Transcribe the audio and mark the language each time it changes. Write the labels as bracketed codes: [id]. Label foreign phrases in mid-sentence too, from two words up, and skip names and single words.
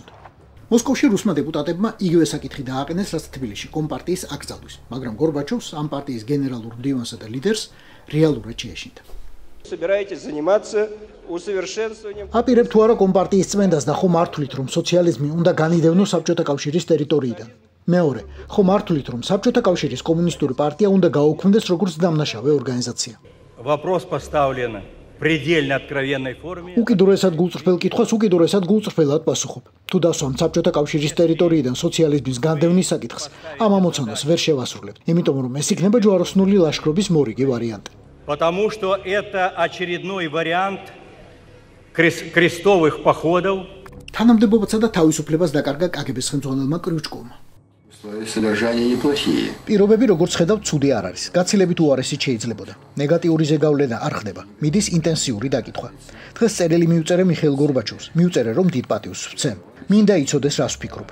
[ka] მოსკოვში რუსმა დეპუტატებმა იგივე საკითხი დააყენეს, რაც თბილისში კომპარტიის აკრძალვის, მაგრამ გორბაჩოვს ამ პარტიის გენერალურ მდივანსა და ლიდერს რეალურად შეეშინდა. აპირებთ თუ არა კომპარტიის წმენდას და ხომ მართვლით რომ სოციალიზმი უნდა განიდევნოს საბჭოთა კავშირის ტერიტორიიდან. მეორე, ხომ მართვლით რომ საბჭოთა კავშირის კომუნისტური პარტია უნდა გაუქმდეს როგორც დამნაშავე ორგანიზაცია. [ru] Вопрос поставлен в предельно откровенной форме. [ka] უკიდურესად გულწრფელ კითხვას უკიდურესად გულწრფელად პასუხობ. თუ დასვამ საბჭოთა კავშირის ტერიტორიიდან სოციალიზმის განდევნის საკითხს, ამ ამოცანას ვერ შევასრულებთ, იმიტომ რომ ეს იქნება ჯვაროსნული ლაშქრობის მორიგი ვარიანტი. [ru] Потому что это очередной вариант крестовых походов. [ka] თანამდებობაცა და თავისუფლებას დაკარგა კგბ-ს ხელმძღვანელმა კრიუჩკოვმა. პირობები როგორც ხედავთ ცუდი არ არის. გაცილებით უარესით შეიძლებოდა. ნეგატიური ზეგავლენა არ ხდება. მიდის ინტენსიური დაკითხვა. დღეს წერილი მიუწერე მიხეილ გორბაჩოვს. მიუწერე რომ დიდ პატივს ვცემ. მინდა იცოდეს რას ვფიქრობ.